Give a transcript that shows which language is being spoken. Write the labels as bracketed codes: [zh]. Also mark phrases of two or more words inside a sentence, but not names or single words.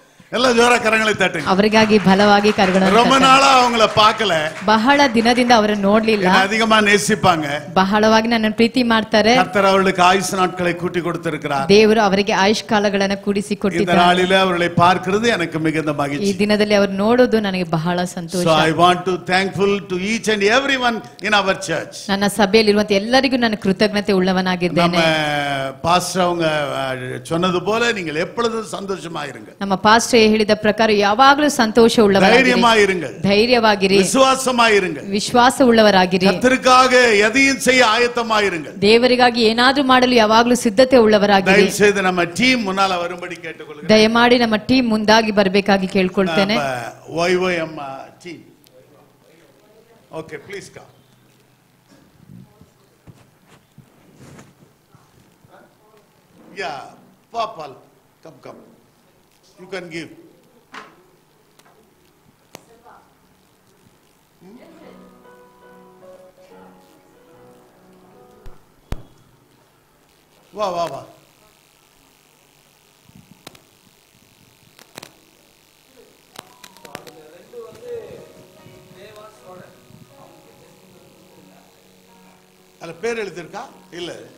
[ta] எல்லாம் ஜோரா கரங்களை தட்டுங்க. [kn] ಅವರಿಗಾಗಿ ಬಲವಾಗಿ ಕರಗಳನ್ನು [ta] ரொம்ப நாளா அவங்கள பார்க்கல. [kn] ಬಹಳ ದಿನದಿಂದ ಅವರನ್ನು ನೋಡ್ಲಿಲ್ಲ. [ta] அதிகமா நேசிப்பாங்க. [kn] ಬಹಳವಾಗಿ ನನ್ನನ್ನು ಪ್ರೀತಿ ಮಾಡ್ತಾರೆ. [ta] கர்த்தர் அவர்களுக்கு ஆயுசு நாட்களை கூட்டி கொடுத்திருக்கிறார். [kn] ದೇವರು ಅವರಿಗೆ ಆಯುಷ್ ಕಾಲಗಳನ್ನು ಕೂಡಿಸಿ [ta] இந்த [kn] ಕೊಟ್ಟಿದ್ದಾರೆ. [ta] நாளிலே அவர்களை பார்க்கிறது எனக்கு மிகுந்த மகிழ்ச்சி. [kn] ಈ ದಿನದಲ್ಲಿ ಅವರು ನೋಡೋದು ನನಗೆ ಬಹಳ ಸಂತೋಷ. [en] So I want to thankful to each and everyone in our church. [kn] ನನ್ನ ಸಭೆಯಲ್ಲಿರುವಂತ ಎಲ್ಲರಿಗೂ ನಾನು ಕೃತಜ್ಞತೆ ಉಳ್ಳವನಾಗಿದ್ದೇನೆ. [ta] நம்ம பாஸ்டர் அவங்க சொன்னது போல நீங்கள் எப்பொழுதும் சந்தோஷமா இருங்க. [kn] ನಮ್ಮ ಪಾಸ್ಟರ್ ಹೇಳಿದ ಪ್ರಕಾರ ಯಾವಾಗಲೂ ಸಂತೋಷ ಉಳ್ಳವರಾಗಿರಿ. [ta] தைரியமா இருங்க. [kn] ಧೈರ್ಯವಾಗಿರಿ. [ta] விசுவாசமா இருங்க. [kn] ವಿಶ್ವಾಸ ಉಳ್ಳವರಾಗಿರಿ. [ta] கர்த்தருக்காக எதையும் செய்ய ஆயத்தமா இருங்க. [kn] ದೇವರಿಗಾಗಿ ಏನಾದ್ರೂ ಮಾಡಲು ಯಾವಾಗಲೂ ಸಿದ್ಧತೆ ಉಳ್ಳವರಾಗಿರಿ. ದಯವಿಟ್ಟು ನಮ್ಮ ಟೀಮ್ ಮುನ್ನಾಲ [ta] வரும்படி கேட்டுக்கொள்கிறேன். [kn] ದಯಮಾಡಿ ನಮ್ಮ ಟೀಮ್ ಮುಂದಾಗಿ ಬರಬೇಕಾಗಿ ಕೇಳ್ಕೊಳ್ತೇನೆ. [en] YYM team. Okay please come. Yeah, Papal, come. You can give. [ta] வா. அல்ல பேர் எழுதிருக்கா? இல்ல.